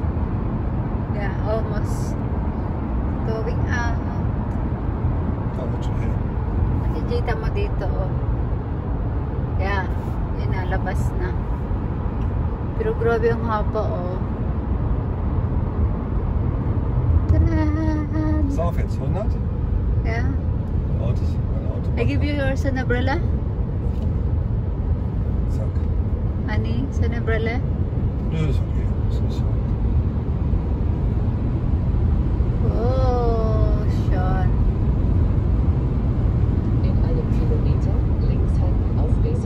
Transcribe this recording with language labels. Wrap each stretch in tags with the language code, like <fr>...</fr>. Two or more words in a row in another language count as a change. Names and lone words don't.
<en>Yeah, almost going out.</en> <de>Da wird schon hin.</de> <tl>Makikita mo dito, oh. Yeah, inalabas na. Pero grabe ang haba, oh. Tadaan!</tl> <de>Pass auf jetzt, 100.</de> <en>Yeah.</en> <de>Autos, meine Auto.</de> <en>I give you your umbrella?</en> <de>Zack.</de> <en>Honey, umbrella?</en> <de>Nö, ist okay. Ist nicht so. Oh, Sean. In einem Kilometer links halten auf B7.</de>